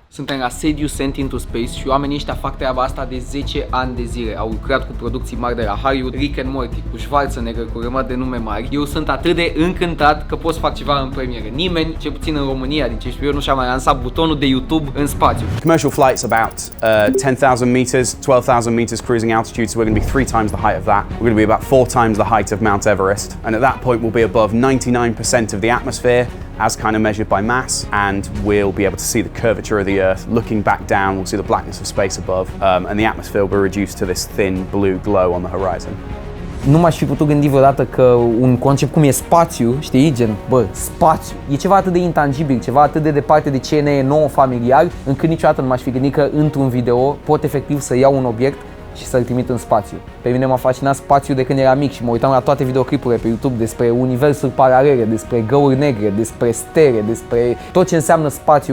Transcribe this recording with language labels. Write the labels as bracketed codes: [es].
[ro] Suntem la sediu Sent into Space și oamenii ăștia fac treaba asta de 10 ani de zile. Au lucrat cu producții mari de la Hollywood, Rick and Morty, cu Schwarzenegger, cu rămăt de nume mari. Eu sunt atât de încântat că pot să fac ceva în premieră. Nimeni, cel puțin în România, din ce știu eu, nu și-a mai lansat butonul de YouTube în spațiu. [en] Commercial flight's about 10,000 meters, 12,000 meters cruising altitude, so we're going to be 3 times the height of that. We're going to be about 4 times the height of Mount Everest, and at that point we'll be above 99% of the atmosphere, as kind of measured by mass, and we'll be able to see the curvature of the Earth. Looking back down, we'll see the blackness of space above, and the atmosphere will be reduced to this thin blue glow on the horizon. [ro] Nu m-aș fi putut gândi vreodată că un concept cum e spațiu, știi, gen, spațiu, e ceva atât de intangibil, ceva atât de departe de ce ne e nouă familiar, încât niciodată nu m-aș fi gândit că într-un video pot efectiv să iau un obiect și să-l trimit în spațiu. Pe mine m-a fascinat spațiul de când eram mic și mă uitam la toate videoclipurile pe YouTube despre universuri paralele, despre găuri negre, despre stere, despre tot ce înseamnă spațiu.